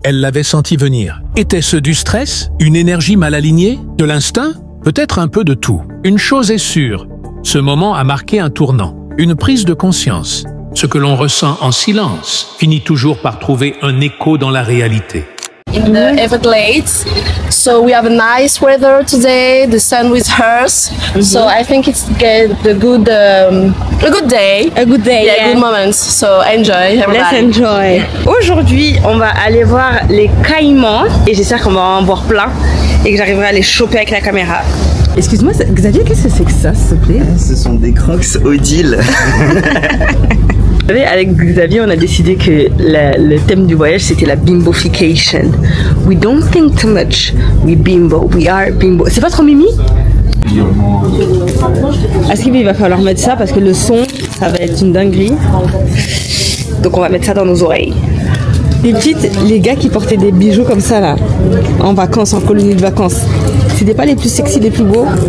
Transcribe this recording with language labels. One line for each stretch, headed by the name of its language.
French: Elle l'avait senti venir. Était-ce du stress? Une énergie mal alignée? De l'instinct? Peut-être un peu de tout. Une chose est sûre, ce moment a marqué un tournant, une prise de conscience. Ce que l'on ressent en silence finit toujours par trouver un écho dans la réalité.
English: In the Everglades, so we have a nice weather today. The sun is hers, so I think it's a good day. A good day, yeah. Good moments. So enjoy, everybody. Let's enjoy.
French: Aujourd'hui, on va aller voir les caïmans et j'espère qu'on va en voir plein et que j'arriverai à les choper avec la caméra. Excuse-moi, Xavier, qu'est-ce que c'est que ça, s'il te plaît? Ce sont des Crocs Odile. Vous savez, avec Xavier, on a décidé que le thème du voyage, c'était la bimbofication.
English: We don't think too much, we bimbo, we are bimbo.
French: C'est pas trop mimi? Est-ce qu'il va falloir mettre ça parce que le son, ça va être une dinguerie. Donc on va mettre ça dans nos oreilles. Les gars qui portaient des bijoux comme ça là, en vacances, en colonie de vacances, c'était pas les plus sexy, les plus beaux.